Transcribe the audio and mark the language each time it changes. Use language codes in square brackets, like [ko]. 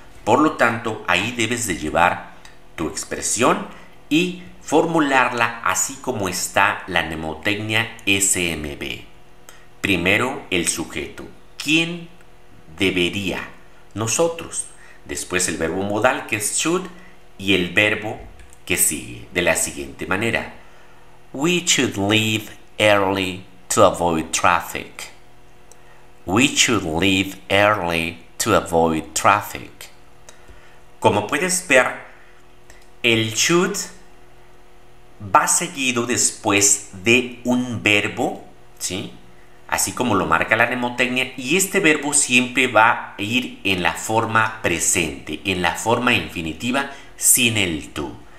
[es] Por lo tanto, ahí debes de llevar tu expresión y formularla así como está la mnemotecnia SMB. Primero el sujeto. ¿Quién debería? Nosotros. Después el verbo modal que es should y el verbo que sigue de la siguiente manera. [en] We should leave early to avoid traffic. We should leave early to avoid traffic. [es] Como puedes ver, el should va seguido después de un verbo, ¿sí? Así como lo marca la mnemotecnia, y este verbo siempre va a ir en la forma presente, en la forma infinitiva, sin el to.